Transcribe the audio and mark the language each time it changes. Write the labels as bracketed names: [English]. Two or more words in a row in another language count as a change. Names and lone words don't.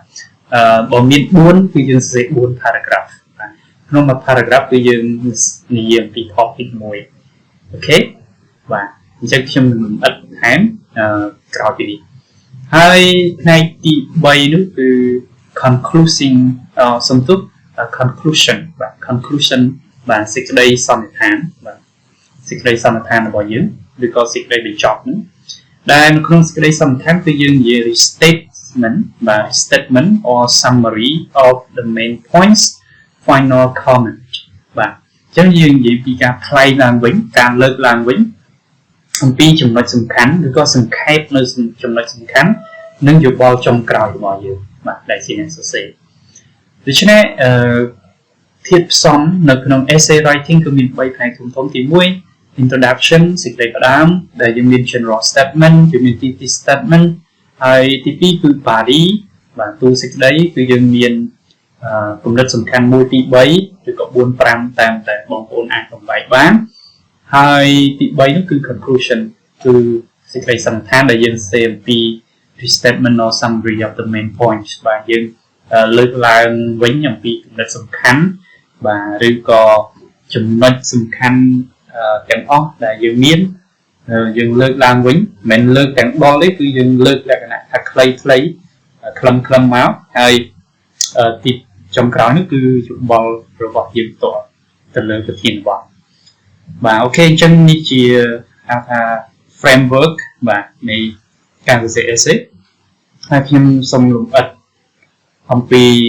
[Khmer] បើមាន4គឺយើងសរសេរ4 paragraph ក្នុងមួយ paragraph គឺយើងនិយាយអំពី topic មួយអូខេបាទអញ្ចឹងខ្ញុំនឹងលម្អិតបន្ថែមក្រោយពីនេះហើយផ្នែកទី3នោះគឺ conclusion សំទោស conclusion បាទ conclusion បាទសេចក្តីសន្និដ្ឋានបាទសេចក្តីសន្និដ្ឋានរបស់យើងឬក៏សេចក្តីបញ្ចប់នោះដែលនៅក្នុងសេចក្តីសន្និដ្ឋានគឺយើងនិយាយ statement បាទ [English] statement or summary of the main points final comment [Khmer] បាទអញ្ចឹងយើងនិយាយពីការថ្លែងឡើងវិញការលើកឡើងវិញអំពីចំណុចសំខាន់ឬក៏សង្ខេបនៅចំណុចសំខាន់និងយោបល់ចុងក្រោយរបស់យើងបាទដែលជាអ្នកសរសេរ ដូច្នេះធៀបផ្សំនៅក្នុង [English] essay writing [Khmer] គឺមាន3ផ្នែកធំៗទី1 introduction សេចក្តីផ្ដើមដែលយើងមាន [English] general statement [Khmer] យើងមាន [English] thesis statement [Khmer] ហើយទី2គឺ body បាទតួសេចក្តីគឺយើងមានគំនិត សំខាន់1 2 3ឬក៏4 5តាមតែបងប្អូនអាចបំបែកបានហើយទី3នោះគឺ conclusion គឺសេចក្តីសន្និដ្ឋានដែលយើងសរសេរ អំពី [English] statement or summary of the main points [Khmer] បាទយើងលើកឡើងវិញអំពីគំនិតសំខាន់បាទ ឬក៏ចំណុចសំខាន់ទាំងអស់ដែលយើងមានយើងលើកឡើងវិញមិនលើកទាំងដល់ទេគឺយើងលើកលក្ខណៈថាខ្លីៗខ្លឹមមកហើយទីចុងក្រោយនេះគឺយោបល់របស់យើងផ្ទាល់ទៅលើប្រធានបទបាទអូខេអញ្ចឹងនេះជាហៅថា framework បាទនៃការសរសេរ essay ហើយខ្ញុំសូមលម្អិតអំពី